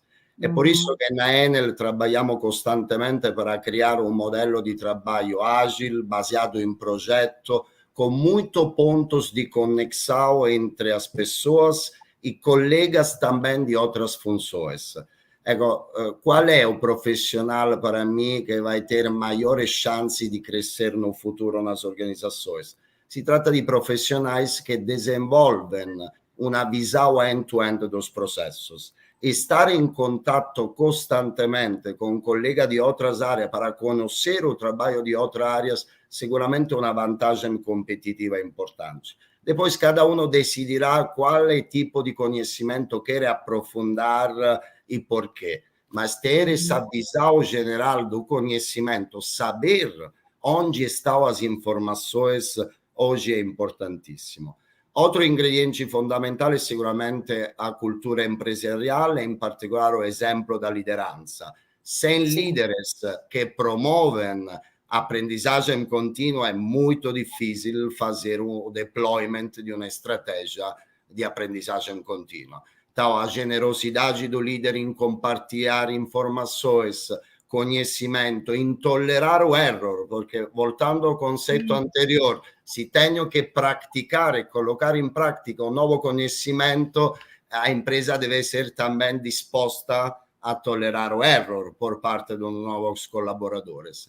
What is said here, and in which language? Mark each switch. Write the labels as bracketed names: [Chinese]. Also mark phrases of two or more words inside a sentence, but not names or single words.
[Portuguese] É por isso que na Enel trabalhamos constantemente para criar um modelo de trabalho ágil, baseado em projeto, com muitos pontos de conexão entre as pessoas e colegas também de outras funções. Ecco, qual é o profissional para mim que vai ter maiores chances de crescer no futuro nas organizações? [Italian] Si tratta di [Portuguese] profissionais que desenvolvem uma visão end-to-end dos processos. Estar em contato constantemente com colegas de outras áreas para conhecer o trabalho de outras áreas, sicuramente uma vantagem competitiva importante. Depois, cada um decidirá qual tipo de conhecimento quer aprofundar e por quê. Mas ter essa visão geral do conhecimento, saber onde estão as informações, hoje é importantíssimo. Outro ingrediente [Italian] fondamentale è sicuramente [Portuguese] a cultura empresariale, [Italian] in particolare [Portuguese] o exemplo da lideranza. Sem líderes que promovem aprendizagem contínua, é muito difícil fazer o deployment de uma estratégia de aprendizagem contínua. Então, a generosidade do líder em compartilhar informações, conhecimento, em tolerar o erro, porque, voltando ao conceito anterior, se tenho que praticar e colocar em prática um novo conhecimento, a empresa deve ser também disposta a tolerar o erro por parte dos novos colaboradores.